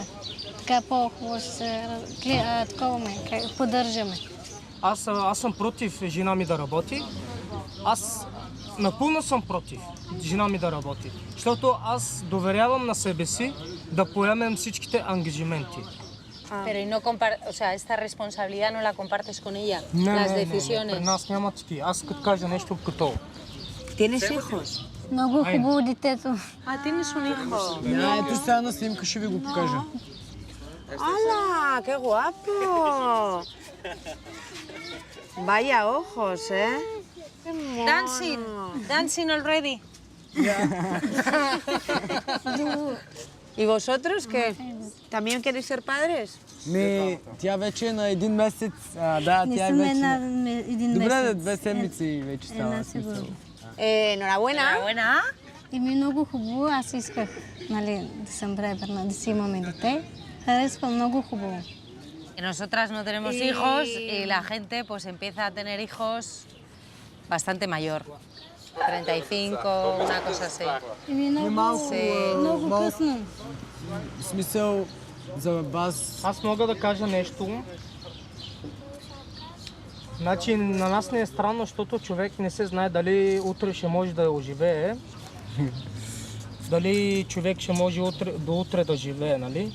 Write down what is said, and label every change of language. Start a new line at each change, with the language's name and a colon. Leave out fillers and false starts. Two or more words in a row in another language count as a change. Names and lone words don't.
Bulgarian: Така по-хубаво се поддържаме. Аз съм против жена ми да работи. Аз напълно съм против жена ми да работи. Защото аз доверявам на себе си да поемем всичките ангажименти.
Spanish: Pero y no o sea, esta responsabilidad no la compartes con ella, las
Bulgarian: При
Spanish: decisiones.
Bulgarian: нас няма такива. Аз като кажа нещо като...
Spanish: ¿Tienes hijos?
Bulgarian: Много хубаво детето.
Spanish: Tienes un hijo.
Bulgarian: Ето сега на снимка ще ви го покажа.
Spanish: ¡Hala! ¡Qué guapo! Vaya ojos, ¿eh? Qué mono.
English: Dancing, dancing already.
Spanish: ¿Y vosotros qué? ¿También queréis ser padres?
Bulgarian: Тя вече е на един месец. Да, Не тя е съм вече... една един месец. Добре, 2 седмици вече става смисъл.
Spanish: Enhorabuena.
Bulgarian: И ми е много хубаво. Аз исках, нали, да съм бременна, да си имаме дете. Харесва много хубаво.
Spanish: Nosotras no tenemos hijos y la gente pues empieza a tener hijos bastante mayor. 35, una cosa así.
Bulgarian: И ми е много късно. В смисъл, за вас... Аз мога да кажа нещо. Значи на нас не е странно, защото човек не се знае дали утре ще може да оживее. Дали човек ще може до утре да живее, нали?